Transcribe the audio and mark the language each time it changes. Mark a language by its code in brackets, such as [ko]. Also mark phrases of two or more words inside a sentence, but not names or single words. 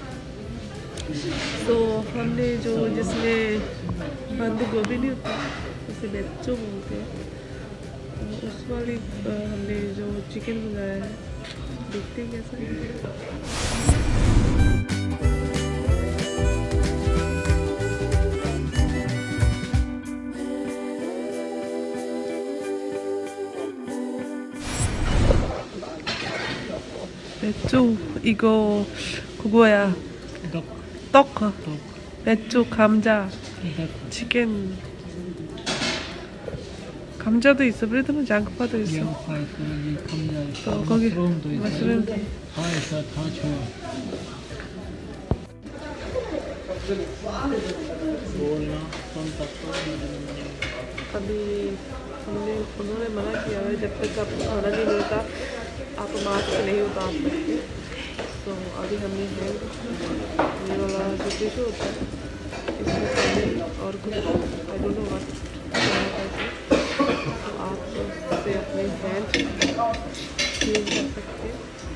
[hi] तो हमने जो जिसमें बंद गोभी नहीं होता, उसे बेच्चो बोलते हैं, तो उस वाली हमने जो चिकन मंगाया है, देखते हैं कैसा है। [ko] 배추 이거 그거야. 떡. 배추, 감자, 치킨. 감자도 있어. 브레드는 양파도 있어. 양파 있고 감자 있고 또 거기 머스름도 있고 머스름도. 다 있어, 다 줘요. [hi] बोलना सुनता अभी उन्होंने मना किया है, जब तक आपको खाना नहीं मिलता आप मास्क नहीं उतार सकते। तो अभी हमने ये वाला जो टिशू होता है इसमें पानी और कुछ [en] I don't know what, [hi] तो आप उससे अपने [en] hand clean [hi] कर सकते हैं।